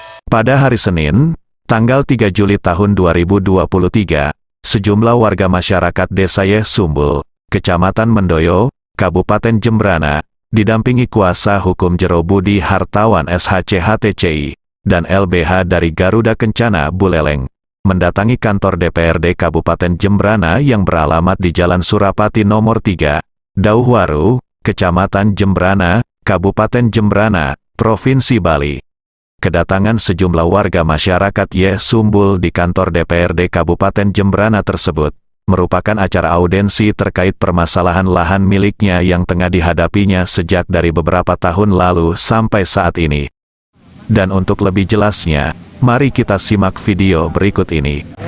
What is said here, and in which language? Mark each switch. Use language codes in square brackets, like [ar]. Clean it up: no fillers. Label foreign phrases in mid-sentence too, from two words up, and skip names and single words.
[id] Pada hari Senin, tanggal 3 Juli tahun 2023, sejumlah warga masyarakat Desa Yeh Sumbul, Kecamatan Mendoyo, Kabupaten Jembrana, didampingi kuasa hukum Jero Budi Hartawan SHC-HTCI, dan LBH dari Garuda Kencana Buleleng, mendatangi kantor DPRD Kabupaten Jembrana yang beralamat di Jalan Surapati nomor 3, Dauhwaru, Kecamatan Jembrana, Kabupaten Jembrana, Provinsi Bali. Kedatangan sejumlah warga masyarakat Yeh Sumbul di kantor DPRD Kabupaten Jembrana tersebut merupakan acara audensi terkait permasalahan lahan miliknya yang tengah dihadapinya sejak dari beberapa tahun lalu sampai saat ini. Dan untuk lebih jelasnya, mari kita simak video berikut ini.